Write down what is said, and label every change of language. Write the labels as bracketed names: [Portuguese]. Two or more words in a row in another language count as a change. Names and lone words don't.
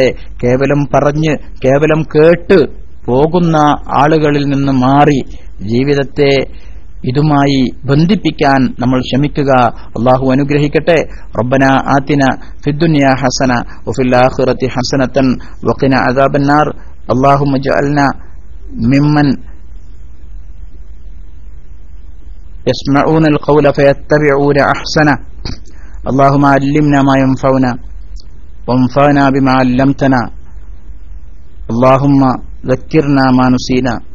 [Malayalam] കേവലം പറഞ്ഞ് കേവലം കേട്ട് പോകുന്ന ആളുകളിൽ നിന്ന് മാറി ജീവിതത്തെ ഇതുമായി ബന്ധിപ്പിക്കാൻ നമ്മൾ ശ്രമിക്കുക. അല്ലാഹു അനുഗ്രഹിക്കട്ടെ. [Arabic] ربنا آتنا في الدنيا حسنة وفي الآخرة حسنة وقنا عذاب النار. اللهم اجعلنا ممن يسمعون القول فيتبعون أحسنه. اللهم علمنا ما ينفعنا وانفعنا بما علمتنا. اللهم ذكرنا ما نسينا.